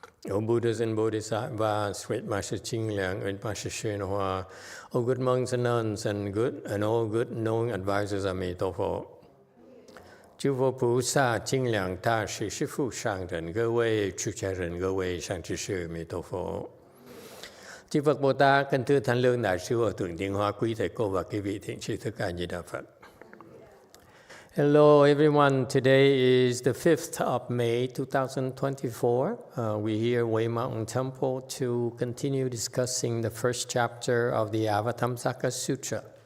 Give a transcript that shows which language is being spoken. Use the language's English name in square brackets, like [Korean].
[English] O Buddhas and Bodhisattvas, great Master Ching Liang, great Master YongHua, O good monks and nuns, and all good knowing advisors of Emitofuo. [Chinese] 诸佛菩萨、清凉大士、师父上人、各位出家人、各位上智士、弥陀佛。 [Vietnamese] Chư Phật Bồ Tát, kính thưa Thánh Lương Đại sư Hòa Thượng Tiên Hoa, quý thầy cô và quý vị thiện tri thức A Di Đà Phật. [English] Hello everyone, today is the 5th of May 2024. We're here at Way Mountain Temple to continue discussing the first chapter of the Avatamsaka Sutra.